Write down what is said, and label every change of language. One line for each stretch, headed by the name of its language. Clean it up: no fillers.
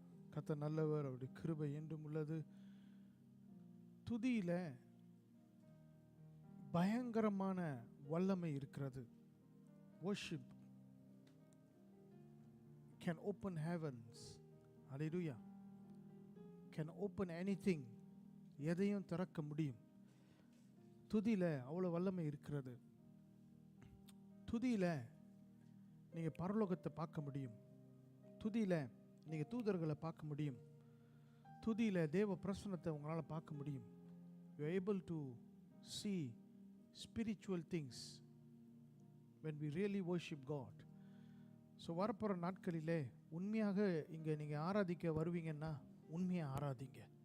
Tamil: கர்த்தர் நல்லவர், அவருடைய கிருபை என்றும் உள்ளது. துதியில பயங்கரமான வல்லமை இருக்கிறது.
English: worship can open heavens. Hallelujah. can open anything.
Tamil: எதையும் திறக்க முடியும். துதியில அவ்வளவு வல்லமை இருக்கிறது. துதியில நீங்க பரலோகத்தை பார்க்க முடியும். துதியில நீங்க தூதர்களை பார்க்க முடியும். துதியில தேவ பிரசன்னத்தை உங்களால் பார்க்க முடியும்.
English: you are able to see spiritual things when we really worship God.
Tamil: So வரப்போகிற நாட்களிலே உண்மையாக இங்கே நீங்கள் ஆராதிக்க வருவீங்கன்னா உண்மையாக ஆராதிங்க.